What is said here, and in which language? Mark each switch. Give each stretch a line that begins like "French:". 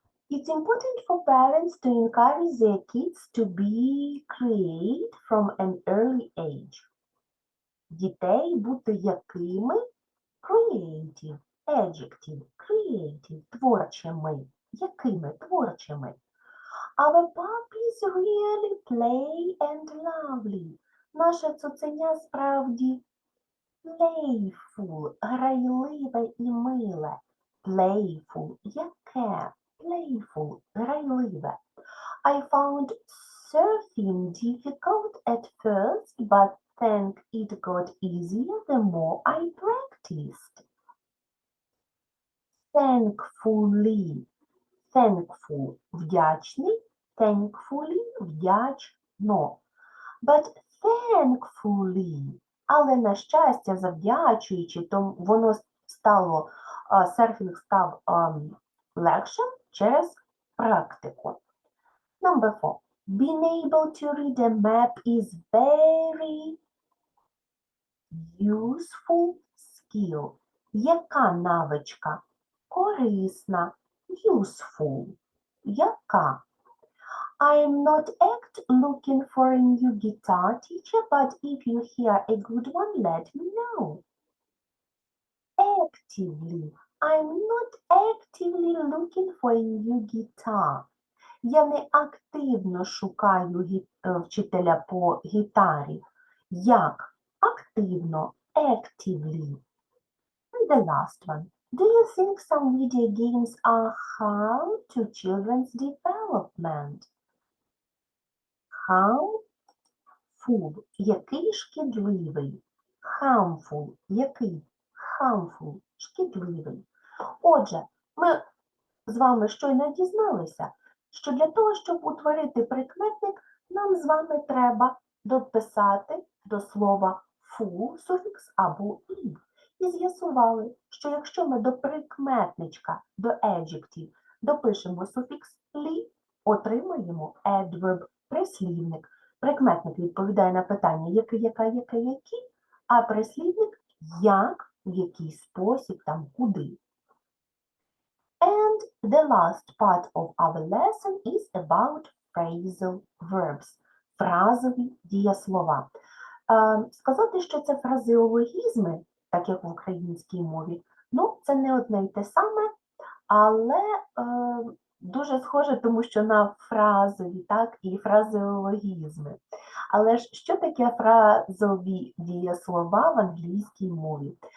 English: It's important for parents to encourage their kids to be creative from an early age.
Ukrainian: Дітей бути якими? Creative. Adjective. Creative. Творчими. Якими? Творчими.
English: Our puppies really play and lovely.
Ukrainian: Наше цуценя справді playful. Грайливе і миле. Playful. Яке? Playful. Грайливе.
English: I found surfing difficult at first, but think it got easier the more I practiced. Thankfully. Thankful – вдячний, thankfully – вдячно. But thankfully,
Ukrainian: але на щастя, завдячуючи, то воно стало, серфінг став легшим через практику.
English: Number 4. Being able to read a map is very useful skill.
Ukrainian: Яка навичка? Корисна. Useful. Яка?
English: I'm not looking for a new guitar teacher, but if you hear a good one, let me know. Actively. I'm not actively looking for a new guitar.
Ukrainian: Я не активно шукаю вчителя по гітарі. Як? Активно. Actively.
English: And the last one. Do you think some video games are harm to children's development?
Ukrainian: Harmful. Який шкідливий? Harmful. Який? Harmful. Шкідливий. Отже, ми з вами щойно дізналися, що для того, щоб утворити прикметник, нам з вами треба дописати до слова full суфікс або «ів». І з'ясували, що якщо ми до прикметничка, до adjective, допишемо суфікс «лі», отримаємо adverb, прислівник. Прикметник відповідає на питання який, яка, яке, які, а прислівник як, в який спосіб, там, куди.
English: And the last part of our lesson is about phrasal verbs,
Ukrainian: фразові дієслова. Сказати, що це фразеологізми, так як в українській мові, ну, це не одне й те саме, але дуже схоже, тому що на фразові, так, і фразеологізми. Але ж що таке фразові дієслова в англійській мові?